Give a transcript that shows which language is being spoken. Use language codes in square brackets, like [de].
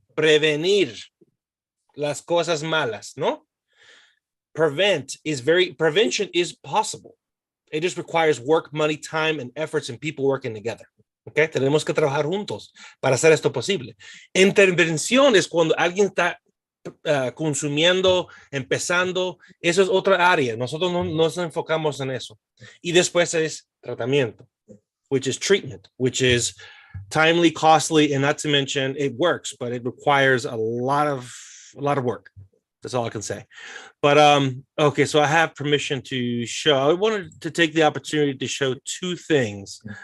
[es] Prevenir las cosas malas, ¿no? [en] Prevention is possible. It just requires work, money, time, and efforts, and people working together. [es] Okay, tenemos que trabajar juntos para hacer esto posible. Intervención es cuando alguien está consumiendo, empezando. Eso es otra área. Nosotros no nos enfocamos en eso. Y después es tratamiento, [en] which is treatment, which is timely, costly, and not to mention it works, but it requires a lot of work. That's all I can say. But okay, so I have permission to show. I wanted to take the opportunity to show 2 things.